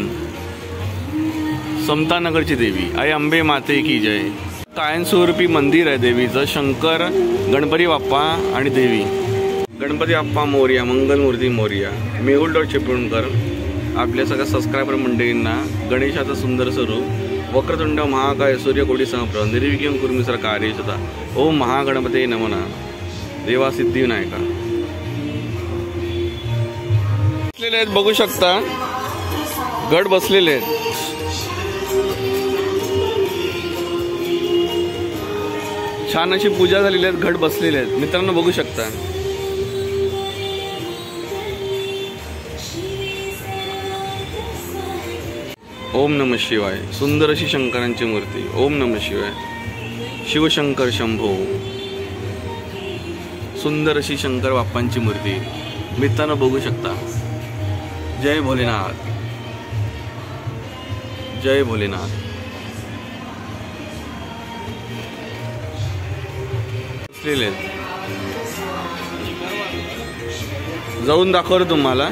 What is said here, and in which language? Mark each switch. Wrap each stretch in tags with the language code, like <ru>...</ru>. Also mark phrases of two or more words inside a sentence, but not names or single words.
<mr>समतानगरची देवी आई अंबे माते की जय. कायमस्वरूपी मंदिर आहे देवीचं. शंकर, गणपती बाप्पा आणि देवी. गणपती बाप्पा मोरया, मंगलमूर्ती मोरया. मेहुल चिपळूणकर आपल्या सगळ्या सबस्क्रायबर मंडळींना गणेशाचं सुंदर स्वरूप.</mr> <sa>वक्रतुंड महाकाय सूर्यकोटी समप्रभ निर्विघ्नं कुरु मे कार्येषु. ओम महागणपते नमः.</sa> <mr>देवा सिद्धिविनायका. बसलेले आहेत, बघू शकता गड बसलेले आहेत. छान अशी पूजा झालेली आहेत, घट बसलेले आहेत मित्रांनो, बघू शकता.</mr> <sa>ओम नमः शिवाय.</sa> <mr>सुंदर अशी शंकरांची मूर्ती.</mr> <sa>ओम नमः शिवाय. शिवशंकर शंभो.</sa> <mr>सुंदर अशी शंकर बाप्पांची मूर्ती मित्रांनो बघू शकता. जय भोलेनाथ, जय भोलेनाथ. बसलेले जाऊन दाखवतो तुम्हाला.</mr>